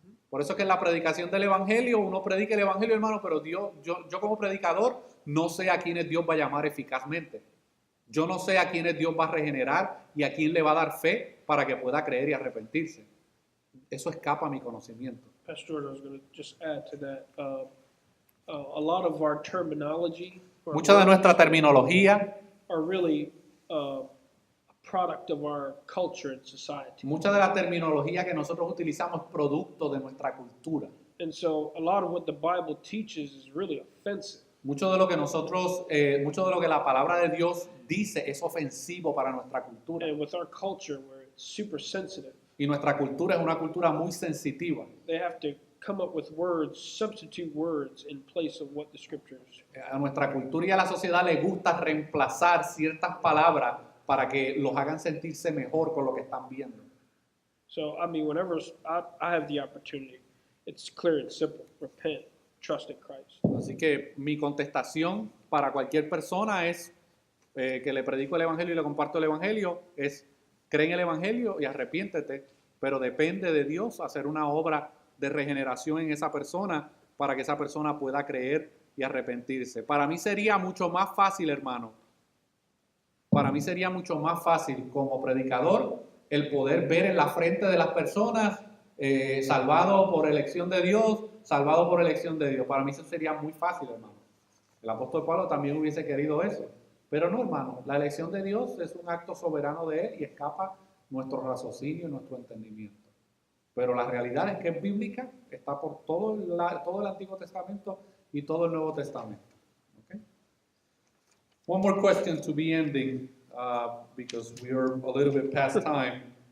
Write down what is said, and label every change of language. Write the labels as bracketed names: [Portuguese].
[Spanish] Por eso que en la predicación del evangelio, uno predica el evangelio, hermano, pero yo como predicador no sé a quiénes Dios va a llamar eficazmente. Yo no sé a quiénes Dios va a regenerar y a quién le va a dar fe para que pueda creer y arrepentirse. Eso escapa a mi conocimiento. [English] Pastor Jordan, I was going to just add to that. A lot of our terminology [Spanish] Mucha de nuestra terminología, [English] are really a product of our culture and society. [Spanish] mucha de la terminología que nosotros utilizamos es producto de nuestra cultura. [English] And so a lot of what the Bible teaches is really offensive. [Spanish] Mucho de lo que mucho de lo que la palabra de Dios dice es ofensivo para nuestra cultura. [English] And with our culture, where it's super sensitive, [Spanish] Y nuestra cultura es una cultura muy sensitiva. [English] they have to come up with words, substitute words in place of what the scriptures. [Spanish] A nuestra cultura y a la sociedad le gusta reemplazar ciertas palabras para que los hagan sentirse mejor con lo que están viendo. [English] So, I mean, whenever I have the opportunity, it's clear and simple. Repent, trust in Christ. [Spanish] Así que mi contestación para cualquier persona es que le predico el evangelio y le comparto el evangelio, es: cree en el evangelio y arrepiéntete, pero depende de Dios hacer una obra de regeneración en esa persona para que esa persona pueda creer y arrepentirse. Para mí sería mucho más fácil, hermano, para mí sería mucho más fácil como predicador el poder ver en la frente de las personas salvado por elección de Dios, salvado por elección de Dios. Para mí eso sería muy fácil, hermano. El apóstol Pablo también hubiese querido eso. Pero no, hermano, la elección de Dios es un acto soberano de Él y escapa nuestro raciocinio y nuestro entendimiento. Pero la realidad es que es bíblica, está por todo el Antiguo Testamento y todo el Nuevo Testamento. [English] Okay? One more question to be ending, because we are a little bit past time.